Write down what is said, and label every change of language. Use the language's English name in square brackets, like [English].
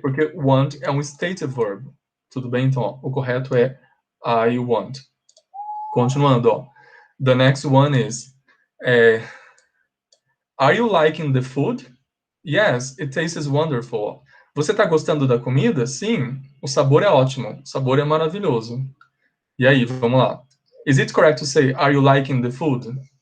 [Portuguese] Porque want é um state verb. Tudo bem? Então, ó, o correto é I want. Continuando, ó. [English] The next one is are you liking the food? Yes, it tastes wonderful. [Portuguese] Você está gostando da comida? Sim, o sabor é ótimo. O sabor é maravilhoso. E aí, vamos lá. [English] Is it correct to say, are you liking the food?